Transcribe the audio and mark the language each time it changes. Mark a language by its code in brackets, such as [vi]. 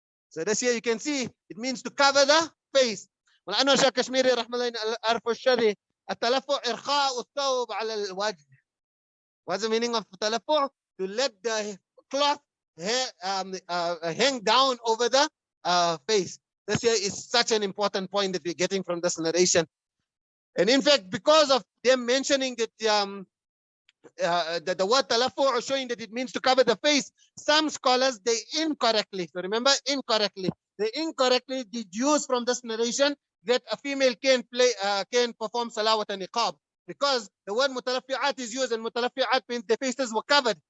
[en] So this here you can see it means to cover the face. [ar] ولأنه شيخ كشميري رحمه الله عرف الشذي التلفع إرخاء الثوب على الوجه. [en] What's the meaning of التلفع? To let the cloth hang down over the face. This here is such an important point that we're getting from this narration. And in fact, because of them mentioning that the word talaffu' showing that it means to cover the face, some scholars, they incorrectly, so remember, they incorrectly deduce from this narration that a female can perform salah with a niqab, because the word mutalaffi'at is used, and mutalaffi'at means their faces were covered.